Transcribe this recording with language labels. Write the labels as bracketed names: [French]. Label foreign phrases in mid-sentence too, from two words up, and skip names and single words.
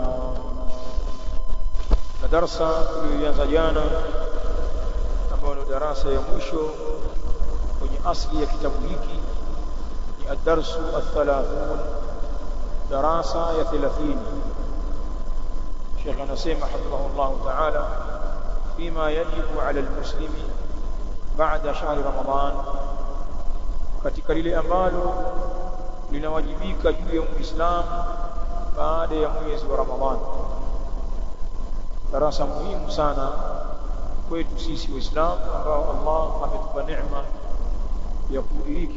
[Swahili] Na darasa tuliyoanza jana ambao ni darasa ya mwisho kwenye asli ya kitabu hiki ni [Arabic] الدرس الـ30, [Swahili] darasa ya 30. Sheikh anasema [Arabic] حفظه الله تعالى فيما يجب على المسلم بعد شهر رمضان, [Swahili] katika lile ambalo linawajibika juu ya Muislamu baada ya mwezi wa Ramadhani. Darasa muhimu sana kwetu sisi Waislamu ambao Allah ametupa neema ya kudiriki